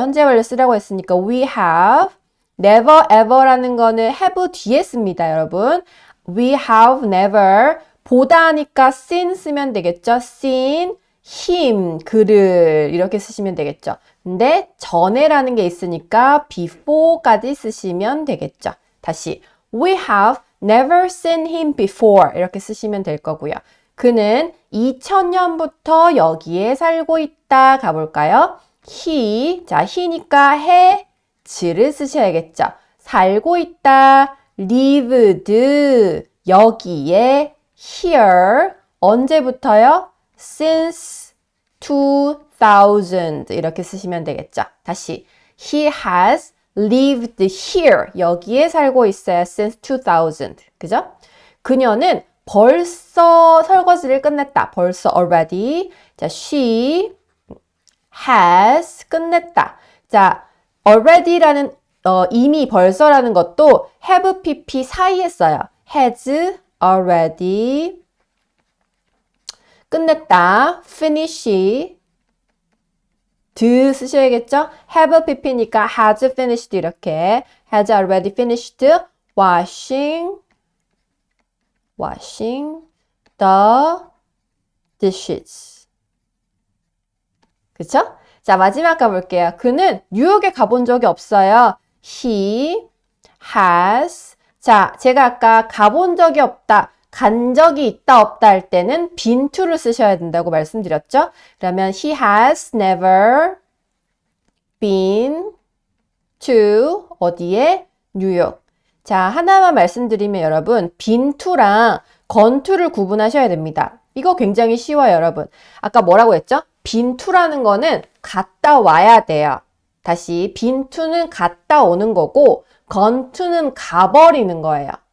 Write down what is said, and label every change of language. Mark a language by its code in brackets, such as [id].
[ko] 현재 완료 쓰라고 했으니까 [en] we have never ever [ko] 라는 거는 have 뒤에 씁니다, 여러분. [en] We have never [ko] 보다 하니까 seen 쓰면 되겠죠. [en] seen him [ko] 그를 이렇게 쓰시면 되겠죠. 근데 전에라는 게 있으니까 before까지 쓰시면 되겠죠. 다시 [en] we have never seen him before [ko] 이렇게 쓰시면 될 거고요. 그는 2000년부터 여기에 살고 있다 가볼까요? he니까 he를 쓰셔야겠죠. 살고 있다, [en] lived [ko] 여기에 [en] here [ko] 언제부터요? [en] since 2000 [ko] 이렇게 쓰시면 되겠죠. 다시 [en] he has lived here [ko] 여기에 살고 있어요. [en] since 2000 [ko] 그죠? 그녀는 벌써 설거지를 끝냈다. 벌써 already. 자, [en] she has [ko] 끝냈다. 자, already라는 이미 벌써라는 것도 [en] have pp [ko] 사이에 써요. [en] has already [ko] 끝냈다. finish 쓰셔야겠죠? [en] have pp니까 has finished [ko] 이렇게 [en] has already finished washing the dishes. [ko] 그쵸? 자, 마지막 가볼게요. 그는 뉴욕에 가본 적이 없어요. [en] He has. [ko] 자, 제가 아까 가본 적이 없다, 간 적이 있다, 없다 할 때는 been to를 쓰셔야 된다고 말씀드렸죠? 그러면 [en] he has never been to [ko] 어디에? 뉴욕. 자, 하나만 말씀드리면 여러분, been to랑 gone to를 구분하셔야 됩니다. 이거 굉장히 쉬워요, 여러분. 아까 뭐라고 했죠? been to라는 거는 갔다 와야 돼요. 다시 been to는 갔다 오는 거고 gone to는 가버리는 거예요.